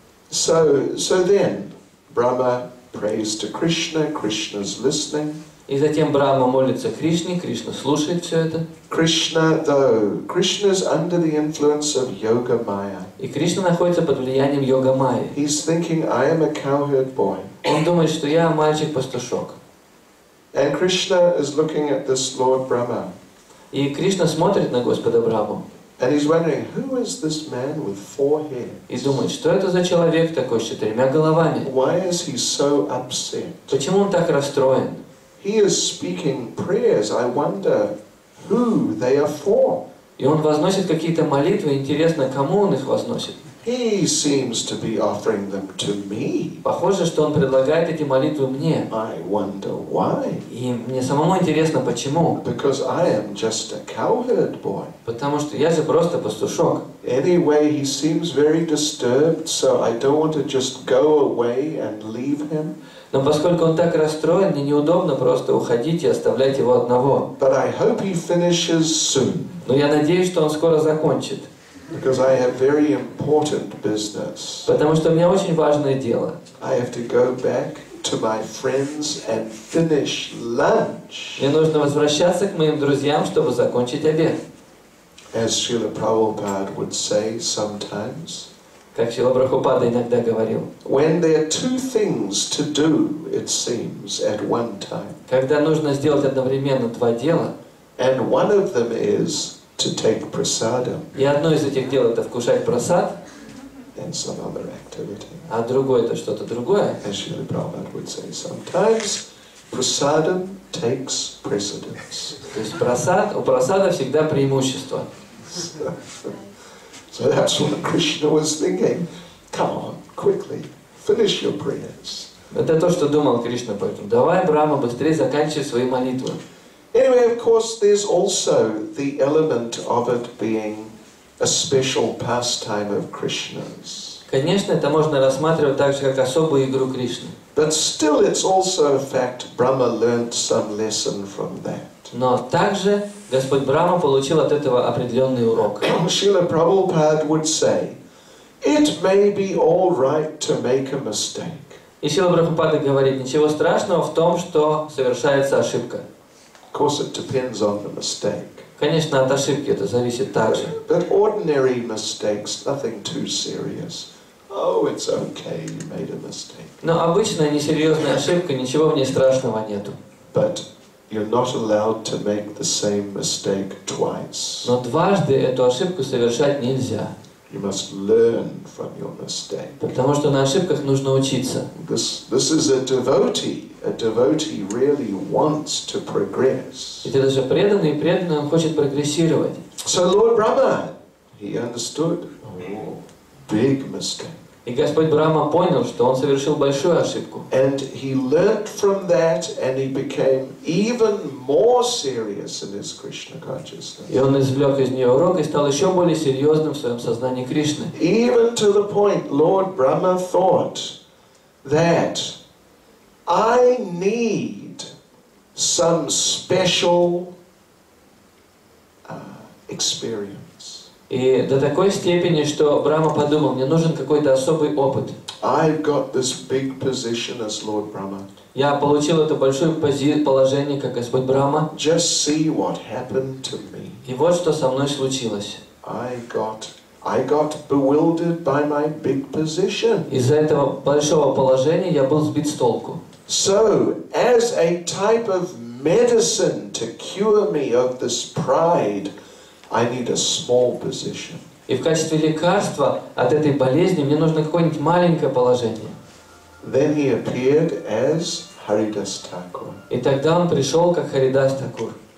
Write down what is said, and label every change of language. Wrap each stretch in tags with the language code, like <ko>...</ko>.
<en>So then, Brahma prays to Krishna, Krishna's listening.</en> <ru>И затем Брахма молится Кришне, Кришна слушает все это.</ru> <en>Krishna's under the influence of Yoga Maya.</en> <ru>И Кришна находится под влиянием йога майи.</ru> <en>He's thinking, I am a cowherd boy.</en> <ru>Он думает, что я мальчик-пастушок.</ru> <en>And Krishna is looking at this Lord Brahma.</en> <ru>И Кришна смотрит на Господа Брахму.</ru> <en>And he's wondering, who is this man with 4 heads?</en> <ru>И думает, что это за человек такой с 4 головами?</ru> <en>Why is he so upset?</en> <ru>Почему он так расстроен?</ru> <en>He is speaking prayers. I wonder who they are for.</en> <ru>И он возносит какие-то молитвы, интересно, кому он их возносит?</ru> <en>He seems to be offering them to me.</en> <ru>Похоже, что он предлагает эти молитвы мне.</ru> <en>I wonder why.</en> <ru>И мне самому интересно, почему.</ru> <en>Because I am just a cowherd boy.</en> <ru>Потому что я же просто пастушок.</ru> <en>Anyway, he seems very disturbed, so I don't want to just go away and leave him.</en> <ru>Но поскольку он так расстроен, мне неудобно просто уходить и оставлять его одного.</ru> <en>But I hope he finishes soon.</en> <ru>Но я надеюсь, что он скоро закончит.</ru> <en>Because I have very important business.</en> <ru>Потому что у меня очень важное дело.</ru> <en>I have to go back to my friends and finish lunch.</en> <ru>Мне нужно возвращаться к моим друзьям, чтобы закончить обед.</ru> <en>As Srila Prabhupada would say sometimes,</en> <ru>Как Шрила Прабхупада иногда говорил,</ru> <en>when there are 2 things to do, it seems, at one time,</en> <ru>когда нужно сделать одновременно 2 дела,</ru> <en>and one of them is to take prasadam</en> <ru>и одно из этих дел это вкушать прасад,</ru> <en>and some other activity.</en> <ru>а другое это что-то другое.</ru> <en>As Srila Prabhupada would say sometimes, prasadam takes precedence.</en> <ru>То есть у прасада всегда преимущество.</ru> <en>So that's what Krishna was thinking. Come on, quickly, finish your prayers.</en> <ru>Это то, что думал Кришна, поэтому давай, Брахма, быстрее заканчивай свои молитвы.</ru> <en>Anyway, of course, there's also the element of it being a special pastime of Krishna's.</en> <ru>Конечно, это можно рассматривать так же, как особую игру Кришны.</ru> <en>But still, it's also a fact Brahma learnt some lesson from that.</en> <ru>Но также Господь Брахма получил от этого определенный урок.</ru> <en>Srila Prabhupada would say, it may be all right to make a mistake.</en> <ru>И Шрила Прабхупада говорит, ничего страшного в том, что совершается ошибка.</ru> <en>Of course, it depends on the mistake.</en> <ru>Конечно, от ошибки это зависит также.</ru> <en>But ordinary mistakes, nothing too serious. Oh, it's okay, you made a mistake.</en> <ru>Но обычная несерьезная ошибка, ничего в ней страшного нету.</ru> <en>But you're not allowed to make the same mistake twice.</en> <ru>Но дважды эту ошибку совершать нельзя.</ru> <en>You must learn from your mistake.</en> <ru>Потому что на ошибках нужно учиться.</ru> <en>This is a devotee. A devotee really wants to progress.</en> <ru>Ведь это же преданный, он хочет прогрессировать.</ru> <en>So Lord Brahma, he understood. Oh, big mistake.</en> <ru>И Господь Брахма понял, что он совершил большую ошибку.</ru> <en>And he learnt from that, and he became even more serious in his Krishna consciousness.</en> <ru>И он извлек из нее урок и стал еще более серьезным в своем сознании Кришны.</ru> <en>Even to the point, Lord Brahma thought that I need some special experience.</en> <ru>И до такой степени, что Брахма подумал, мне нужен какой-то особый опыт.</ru> <en>I've got this big position as Lord Brahma.</en> <ru>Я получил это большое положение, как Господь Брахма.</ru> <en>Just see what happened to me.</en> <ru>И вот что со мной случилось.</ru> <en>I got bewildered by my big position.</en> <ru>Из-за этого большого положения я был сбит с толку.</ru> <en>So, as a type of medicine to cure me of this pride, I need a small position.</en> <ru>И в качестве лекарства от этой болезни мне нужно какое-нибудь маленькое положение.</ru> <en>Then he appeared as Haridas Thakur.</en> <ru>И тогда он пришел как Харидас Такур.</ru>